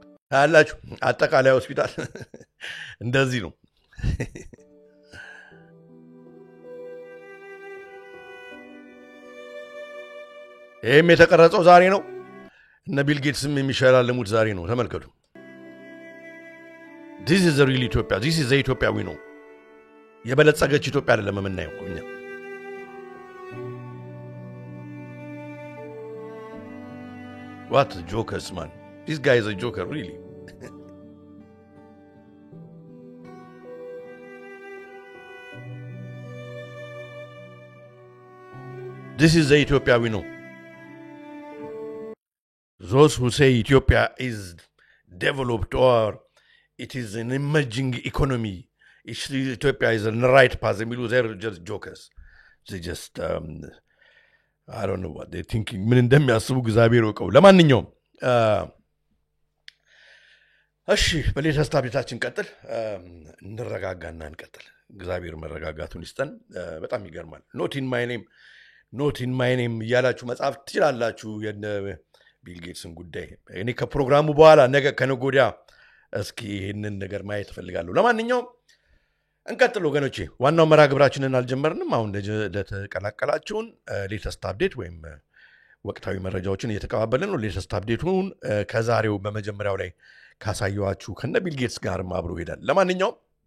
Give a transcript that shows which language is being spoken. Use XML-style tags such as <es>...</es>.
<am>አላችሁ አጠቃላይ ሆስፒታል እንደዚህ ነው። ይህም የተቀረጸው ዛሬ ነው። እነ ቢል ጌትስም የሚሸላለሙት ዛሬ ነው። ተመልከቱ።</am> <en>this is the real</en> <am>ኢትዮጵያ።</am> <en>this is the ኢትዮጵያ we know።</en> <am>የበለጸገች ኢትዮጵያ አይደለም የምናየው እኛ።</am> <en>what jokers man. This guy is a joker really. This is the Ethiopia we know. Those who say Ethiopia is developed or it is an emerging economy, Ethiopia is on the right path, they're just jokers. They just, I don't know what they're thinking.</en> <am>ምን እንደሚያስቡ እግዚአብሔር ወቀው። ለማንኛውም እሺ በሌተስት አብዴታችን ቀጥል እንረጋጋና እንቀጥል። እግዚአብሔር መረጋጋቱን ይስጠን። በጣም ይገርማል።</am> <en>ኖት ኢን ማይ ኔም ኖት ኢን ማይ ኔም</en> <am>እያላችሁ መጻፍ ትችላላችሁ የነ ቢል ጌትስን ጉዳይ። እኔ ከፕሮግራሙ በኋላ ነገ ከነገ ወዲያ እስኪ ይህንን ነገር ማየት እፈልጋለሁ። ለማንኛውም እንቀጥል ወገኖቼ። ዋናው መርሃ ግብራችንን አልጀመርንም። አሁን ለተቀላቀላችሁን</am> <en>ሌተስት አፕዴት</en> <am>ወይም ወቅታዊ መረጃዎችን እየተቀባበልን ነው። ሌተስት አፕዴቱን ከዛሬው በመጀመሪያው ላይ ካሳየኋችሁ ከነ ቢል ጌትስ ጋርም አብሮ ይሄዳል። ለማንኛውም</am>